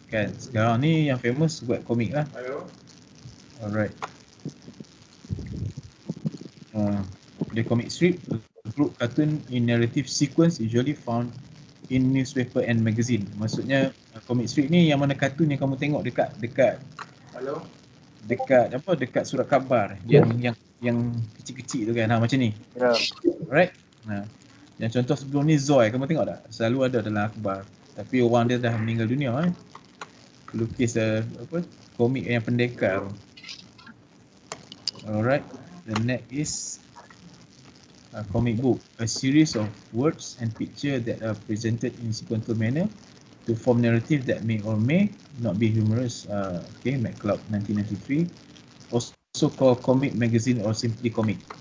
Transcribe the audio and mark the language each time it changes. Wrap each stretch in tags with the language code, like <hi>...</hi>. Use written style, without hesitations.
<ms>Kan sekarang ni yang</ms> <en>famous web comic</en> <ms>lah.</ms> <en>Alright. The comic strip, group cartoon in narrative sequence usually found in newspaper and magazine.</en> <ms>Maksudnya comic strip ni yang mana kartun yang kamu tengok dekat surat khabar yang kecil-kecil tu kan, macam ni. Alright. Yang contoh sebelum ni Zoy, kamu tengok tak? Selalu ada dalam akhbar. Tapi orang dia dah meninggal dunia Lukis komik yang pendekar.</ms> <en>Alright. The next is comic book, a series of words and pictures that are presented in sequential manner to form narrative that may or may not be humorous. McCloud 1993. Also called comic magazine or simply comic.</en>